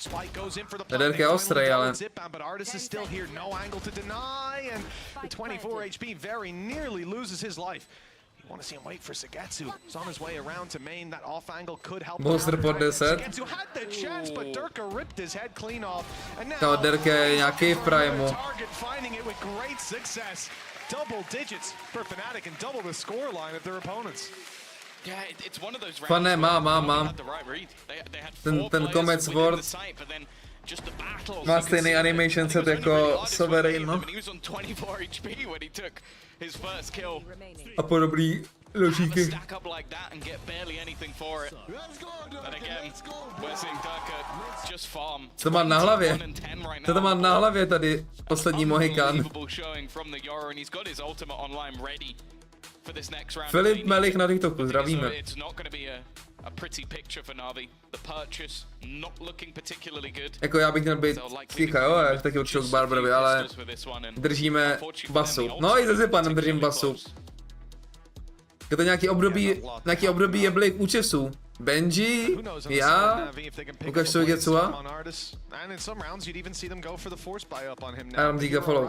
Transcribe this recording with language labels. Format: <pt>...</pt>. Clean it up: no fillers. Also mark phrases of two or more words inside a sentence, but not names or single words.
<en>Spike goes in for the play. Zip-Bam, but Artis is still here. No angle to deny, and with 24 HP, very nearly loses his life. Want to see him wait for Sagetsu. He's on his way around to main. That off angle could help.</en> <cs>Boaster pod 10.</cs> <en>Sagetsu had the chance, but Durka ripped his head clean off. And now</en> <cs>Derka je nějaký v primeu.</cs> <en>target finding it with great success. Double digits for Fnatic and double the score line of their opponents. Yeah, it's one of those rounds</en> <cs>Fane,</cs> <en>where</en> <cs>mám.</cs> <en>had the right read. They had</en> <cs>Ten</cs> <en>four players</en> <cs>Comets</cs> <en>within</en> <cs>Ward</cs> <en>the site, but then just the battles,</en> <cs>má</cs> <en>you could</en> <cs>stejný</cs> <en>see animation that set he was only</en> <cs>jako</cs> <en>really hardest with</en> <cs>Sovereign,</cs> <en>them,</en> <cs>no.</cs> <en>and he was on 24 HP when he took his first kill.</en> <cs>A podobný</cs> <en>Have a</en> <cs>ložíky.</cs> <en>stack up like that and get barely anything for it. And again, we're seeing Durka just farm.</en> <cs>To má na hlavě.</cs> <en>21 and 10 right</en> <cs>To</cs> <en>now.</en> <cs>má na hlavě tady poslední Mohikan.</cs> <en>Unbelievable showing from the Yoru, and he's got his ultimate online ready for this next round.</en> <cs>Filip Melich na TikToku, zdravíme.</cs> <en>It's not going to be a pretty picture for Navi. The purchase not looking particularly good.</en> <cs>Jako já bych měl být ticha, jo, já taky určitě k Barbarovi, ale držíme basu. No i se Zipanem držím basu. Je to nějaký období je byli účesů. Benji, já, ukaž co Getsua. A já mám</cs> <en>Giga follow.</en>